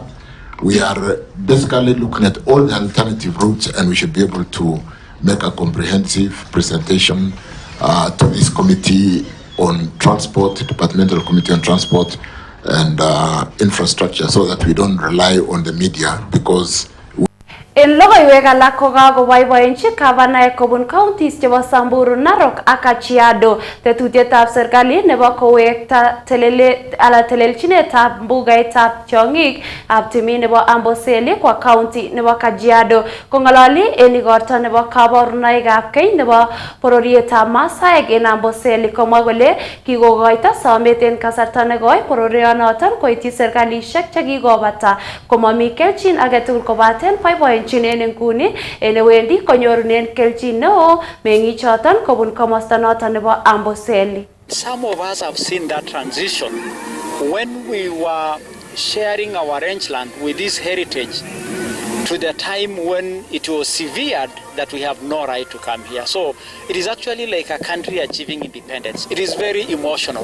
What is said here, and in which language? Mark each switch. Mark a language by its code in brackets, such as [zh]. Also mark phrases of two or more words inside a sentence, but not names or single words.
[en] We are basically looking at all the alternative routes, and we should be able to make a comprehensive presentation to this committee on transport, departmental committee on transport and infrastructure, so that we don't rely on the media, because [kln] En logoiwek alak ko kakoboiboenchi gavana kobun counties chebo Samburu, Narok ak Kajiado tetutietab serikali nebo kowekta telelchinetab mbugaitab tiong'ik ab timin nebo Amboseli kwa county nebo Kajiado. Kong'ololi en igorto nebo kaborunoikab keny nebo bororietab Maasaek en Amboseli, komwa kole kikokoito somet en kasarta nekoi bororionoton koityi serkalishek chekikobata komomi kelchin agetugul kobaten boiboenchi en nguni en wendi konyorunen kelchin neo meng'ichoton kobun komosta noton nebo Amboseli. [en] Some of us have seen that transition when we were sharing our rangeland with this heritage to the time when it was severed that we have no right to come here. So it is actually like a country achieving independence. It is very emotional.